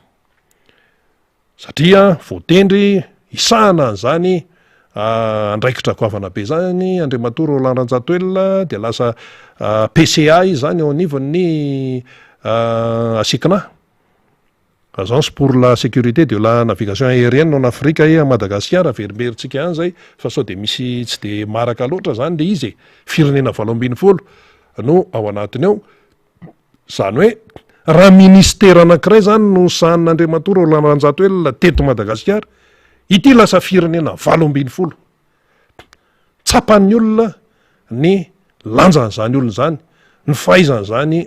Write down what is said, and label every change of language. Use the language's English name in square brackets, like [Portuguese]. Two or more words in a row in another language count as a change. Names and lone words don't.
[Malagasy] satria voatendry isahana an'zany andraikitra goavana be zany Andriamatoa Roland Ranjatoelina de lasa PCA izy zany eo anivon'ny asekina agence pour la sécurité de la navigation aérienne en Afrique à Madagascar verimberitsika any zay fa sao de misy tsy de maraka loatra zany le izy firenena 7 no ao anatiny ao zany hoe raha ministera anankiray zany no sahan'Andriamatoa Roland Ranjatoelina teto Madagasikara ity lasa firenena 7 tsapan'ny olona ny lanjan'zany olona zany ny fahaizan'zany